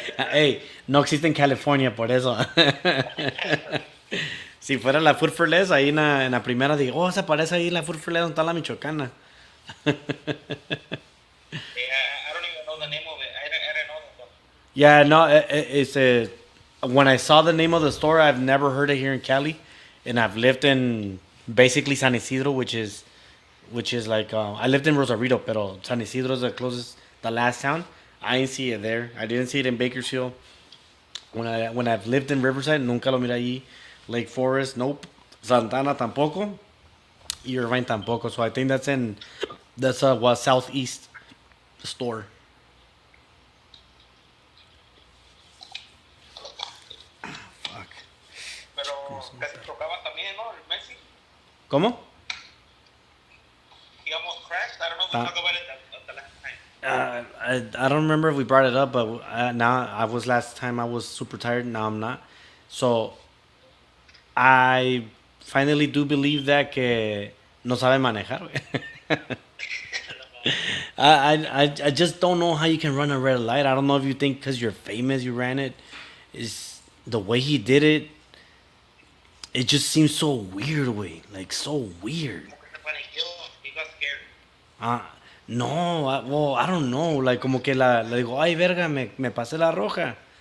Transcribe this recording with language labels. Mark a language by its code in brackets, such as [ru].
[es] Hey, no existe en California, por eso. Si fuera la Food for Less, ahí en la primera digo, oh, se aparece ahí la Food for Less donde está la Michoacana. [en] Yeah, I don't even know the name of it. I don't know that. Yeah, no, it's when I saw the name of the store, I've never heard it here in Cali, and I've lived in basically San Isidro, which is like I lived in Rosarito, pero San Isidro is the last town. I didn't see it there. I didn't see it in Bakersfield. When I've lived in Riverside, [es] nunca lo miré allí. [en] Lake Forest, nope. [es] Santana tampoco. Y Irvine tampoco. [en] So I think that's a southeast store. Fuck. [es] Pero casi chocaba también, ¿no? El Messi. ¿Cómo? [en] He almost crashed. I don't know if we talked about it the last time. I don't remember if we brought it up, but last time I was super tired. Now I'm not. So I finally do believe that [es] que no sabe manejar. [en] I just don't know how you can run a red light. I don't know if you think because you're famous you ran it. Is the way he did it. It just seems so weird, way, like so weird. He got scared. No, well, I don't know. [es] Like, como que le digo, ay, verga, me pasé la roja.